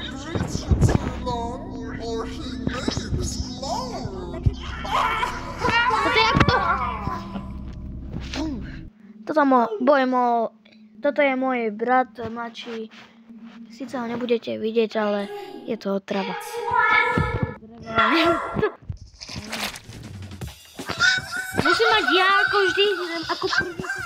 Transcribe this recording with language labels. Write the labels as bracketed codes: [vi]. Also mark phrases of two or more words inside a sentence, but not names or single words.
[en] Grease for too long, or he may explode. [sk] Toto je môj brat mladší. Sice ho nebudete vidieť, ale je to otrava. Musím mať ja ako vždy, ako prvý.